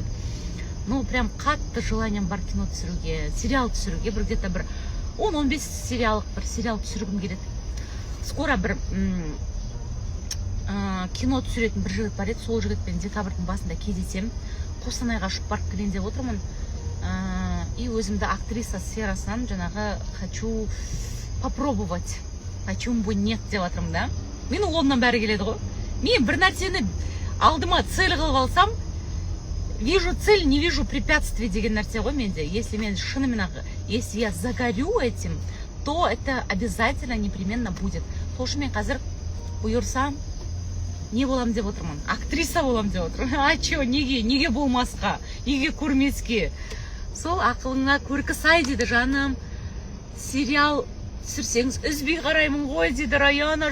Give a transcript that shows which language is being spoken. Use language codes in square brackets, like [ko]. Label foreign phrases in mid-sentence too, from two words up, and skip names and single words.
[kk] Ну, прям қатты желанием бар кино түсіруге, сериал түсіруге, бір где-то бір 10-15 сериал түсіргім келеді. Скоро бір кино түсіретін бір жігіт бар еді, сол жігітпен декабрьдің басында кездесем, Қостанайға ұшып барып келейін деп отырмын. И өзімді актриса сферасынан жаңағы [ru] хочу попробовать, почему бы нет [kk] деп жатырмын да. Менің қолымнан бәрі келеді ғой. Мен бір нәрсені алдыма цель қылып алсам, [ru] вижу цель, не вижу препятствий [kk] деген нәрсе ғой менде. [ru] Если я загорю этим, то это обязательно непременно будет. [kk] Сол үшін мен қазір бұйырсам не болам деп отырмын, актриса болам деп отырмын. [ru] А чё, [kk] неге болмасқа, неге көрмеске? Сол ақылыңа көркі сай дейді жаным. Сериал түсірсеңіз үзбей қараймын ғой дейді Раяна.